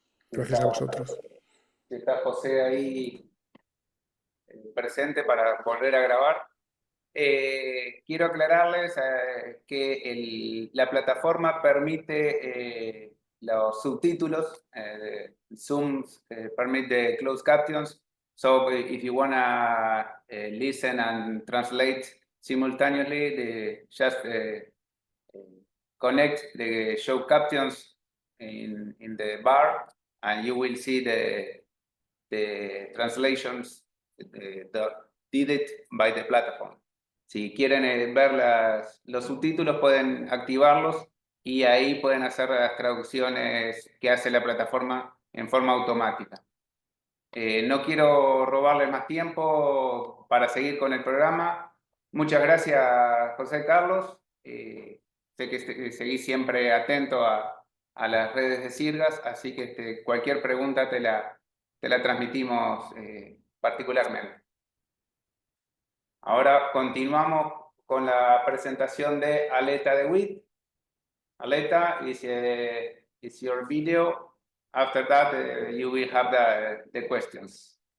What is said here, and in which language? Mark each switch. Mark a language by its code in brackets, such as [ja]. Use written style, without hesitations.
[es] Gracias a vosotros. Está José ahí presente para volver a grabar. Quiero aclararles que la plataforma permite los subtítulos. [en] Zoom [es] permite [en] the closed captions. So if you wanna listen and translate simultaneously, just connect the show captions in the bar, and you will see the translations did it by the platform. [es] Si quieren ver los subtítulos, pueden activarlos y ahí pueden hacer las traducciones que hace la plataforma en forma automática. No quiero robarles más tiempo para seguir con el programa. Muchas gracias, José Carlos. Sé que seguís siempre atento a las redes de Sirgas, así que cualquier pregunta te la transmitimos particularmente. Ahora continuamos con la presentación de Aleta de Witt. [en] Aleta, is your video. After that, you will have the questions.